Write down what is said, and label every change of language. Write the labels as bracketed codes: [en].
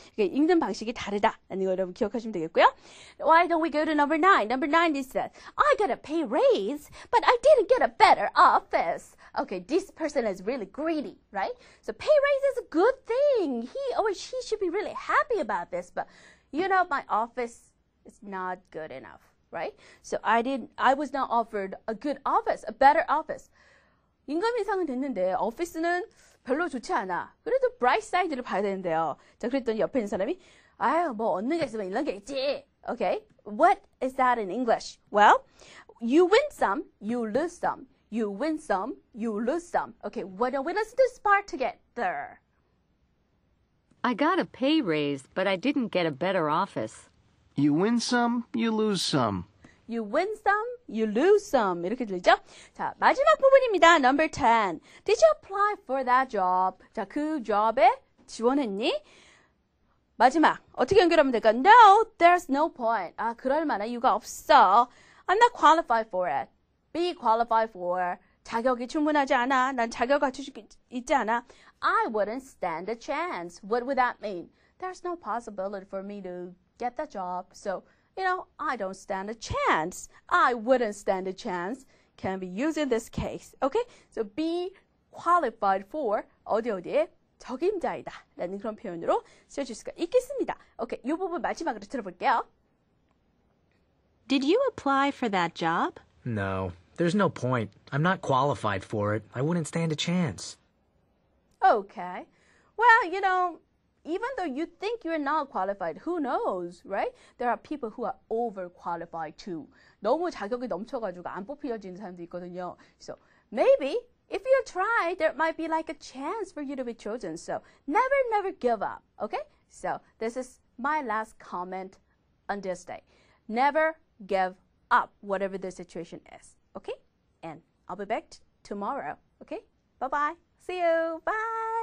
[ko] 읽는 방식이 다르다라는 거 여러분 기억하시면 되겠고요. [en] Why don't we go to number 9? Number 9 is that I got a pay raise, but I didn't get a better office. Okay, this person is really greedy, right? So pay raise is a good thing. He or she should be really happy about this, but you know, my office is not good enough, right? So I was not offered a good office, a better office. [ko] 임금 인상은 됐는데 오피스는 별로 좋지 않아. 그래도 [en] bright side [ko] 를 봐야 되는데요. 자, 그랬더니 옆에 있는 사람이 아유, 뭐 얻는 게 있으면 잃는 게 있지. [en] Okay? What is that in English? Well, you win some, you lose some. You win some, you lose some. Okay, why don't we listen to this part together? I got a pay raise, but I didn't get a better office. You win some, you lose some. You win some, you lose some. [ko] 이렇게 들리죠? 자, 마지막 부분입니다. [en] Number 10. Did you apply for that job? [ko] 자, 그 job에 지원했니? 마지막. 어떻게 연결하면 될까? [en] No, there's no point. [ko] 아, 그럴 만한 이유가 없어. [en] I'm not qualified for it. Be qualified for. [ko] 자격이 충분하지 않아. 난 자격 갖추고 있지 않아. [en] I wouldn't stand a chance. What would that mean? There's no possibility for me to get the job. So, you know, I don't stand a chance. I wouldn't stand a chance. Can be used in this case. Okay? So be qualified for [ko] 어디에 적임자이다 라는 그런 표현으로 쓰여질 수가 있겠습니다. 오케이, 이 부분 마지막으로 들어볼게요. [en] Did you apply for that job? No, there's no point. I'm not qualified for it. I wouldn't stand a chance. Okay. Well, you know, even though you think you're not qualified, who knows, right? There are people who are overqualified too. [ko] 너무 자격이 넘쳐가지고 안 뽑혀지는 사람도 있거든요. [en] So maybe if you try, there might be like a chance for you to be chosen. So never give up, okay? So this is my last comment on this day. Never give up, whatever the situation is. Okay? And I'll be back tomorrow. Okay? Bye-bye. See you. Bye.